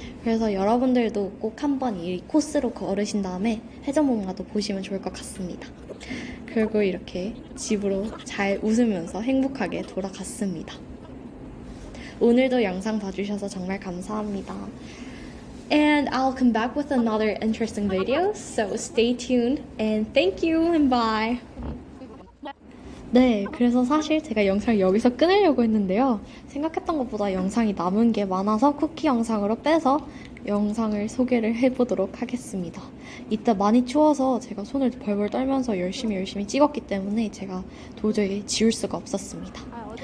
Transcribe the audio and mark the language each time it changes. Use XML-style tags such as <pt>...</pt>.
<ko>그래서 여러분들도 꼭 한번 이 코스로 걸으신 다음에 회전목마도 보시면 좋을 것 같습니다. 그리고 이렇게 집으로 잘 웃으면서 행복하게 돌아갔습니다. 오늘도 영상 봐주셔서 정말 감사합니다.</ko> <en>And I'll come back with another interesting video, so stay tuned and thank you and bye!</en> <ko>네, 그래서 사실 제가 영상을 여기서 끊으려고 했는데요. 생각했던 것보다 영상이 남은 게 많아서 쿠키 영상으로 빼서 영상을 소개를 해보도록 하겠습니다. 이때 많이 추워서 제가 손을 벌벌 떨면서 열심히 찍었기 때문에 제가 도저히 지울 수가 없었습니다.</ko>